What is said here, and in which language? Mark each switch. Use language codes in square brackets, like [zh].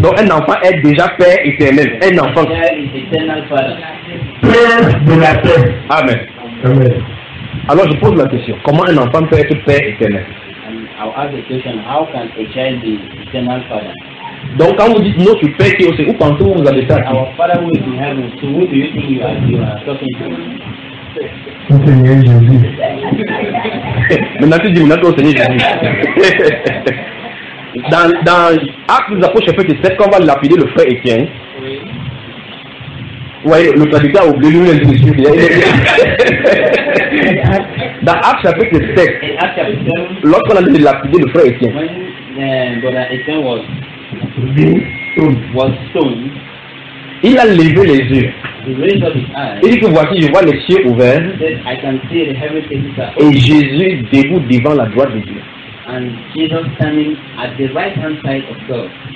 [fr] Donc un enfant est déjà Père éternel. Un enfant. Père de la paix. Amen. Amen. Alors je pose la question. Comment un enfant peut être Père éternel? [en] How can a child be eternal father? [fr] Donc quand vous dites non, tu fais qui aussi, où pensez-vous vous avez ça? [en] Our Father who is in heaven, so who do you think you are talking to? [fr] Le Seigneur Jésus. Maintenant tu dis maintenant au Seigneur Jésus. Dans Actes des Apôtres chapitre 7, quand on va lapider le frère Étienne. Oui. Ouais, le traducteur a oublié lui même de suivre. Dans Actes chapitre 7. Actes chapitre 7. Lorsqu'on a lapidé le frère Étienne. [en] Was stoned. [fr] Il a levé les yeux. Il dit que voici, je vois les cieux ouverts. Et Jésus debout devant la droite de Dieu. [en] And Jesus standing at the right hand side of God.